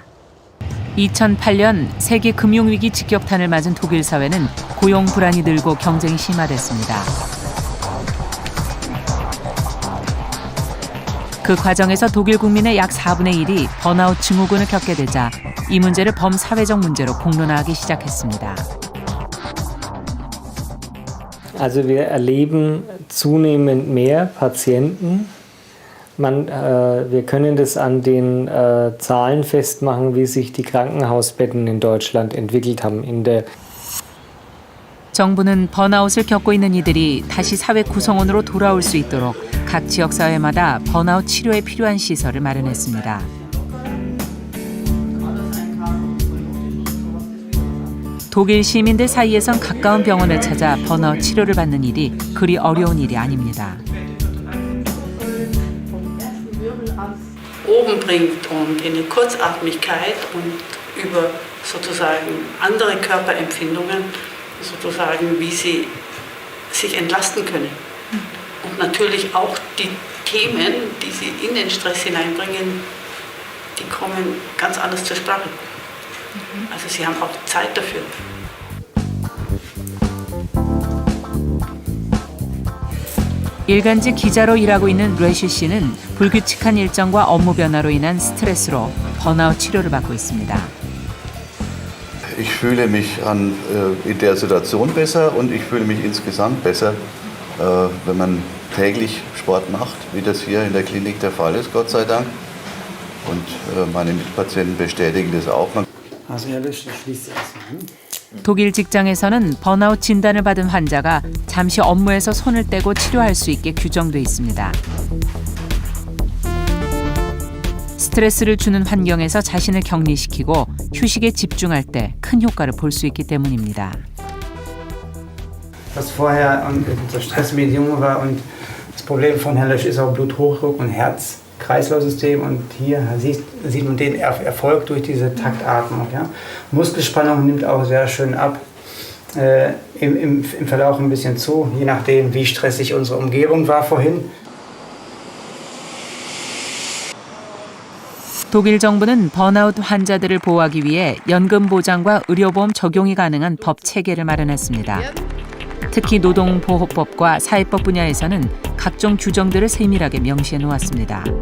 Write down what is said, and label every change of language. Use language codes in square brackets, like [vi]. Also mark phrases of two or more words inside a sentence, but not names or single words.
[ko] 2008년 세계 금융위기 직격탄을 맞은 독일 사회는 고용 불안이 늘고 경쟁이 심화됐습니다. 그 과정에서 독일 국민의 약 4분의 1이 번아웃 증후군을 겪게 되자 이 문제를 범사회적 문제로 공론화하기 시작했습니다. [de] Also wir erleben zunehmend mehr Patienten. Wir können das an den Zahlen festmachen, wie sich die Krankenhausbetten in Deutschland entwickelt haben. [ko] 정부는 번아웃을 겪고 있는 이들이 다시 사회 구성원으로 돌아올 수 있도록 각 지역사회마다 번아웃 치료에 필요한 시설을 마련했습니다. 독일 시민들 사이에선 가까운 병원을 찾아 번아웃 치료를 받는 일이 그리 어려운 일이 아닙니다. [de] Oben bringt und in die Kurzatmigkeit und über sozusagen andere Körperempfindungen, sozusagen wie sie sich entlasten können. Und natürlich auch die Themen, die sie in den Stress hineinbringen, die kommen ganz anders zur Sprache. Also sie haben auch Zeit dafür. [ko] 일간지 기자로 일하고 있는 레슈 씨는 불규칙한 일정과 업무 변화로 인한 스트레스로 번아웃 치료를 받고 있습니다. [de] Ich fühle mich in der Situation besser und ich fühle mich insgesamt besser, wenn man täglich Sport macht, wie das hier in der Klinik der Fall ist, Gott sei Dank. Und meine Mitpatienten bestätigen das auch. [ko] 독일 직장에서는 번아웃 진단을 받은 환자가 잠시 업무에서 손을 떼고 치료할 수 있게 규정돼 있습니다. 스트레스를 주는 환경에서 자신을 격리시키고 휴식에 집중할 때 큰 효과를 볼 수 있기 때문입니다. [de] Was vorher unter Stressbedingungen war und das Problem von Herrn Lösch ist auch Bluthochdruck und Herz-Kreislauf-System und hier sieht man den Erfolg durch diese Taktatmung. Ja. Muskelspannung nimmt auch sehr schön ab, im Verlauf ein bisschen zu, je nachdem wie stressig unsere Umgebung war vorhin. [ko] 독일 정부는 번아웃 환자들을 보호하기 위해 연금 보장과 의료보험 적용이 가능한 법 체계를 마련했습니다. 특히 노동보호법과 사회법 분야에서는 각종 규정들을 세밀하게 명시해 놓았습니다.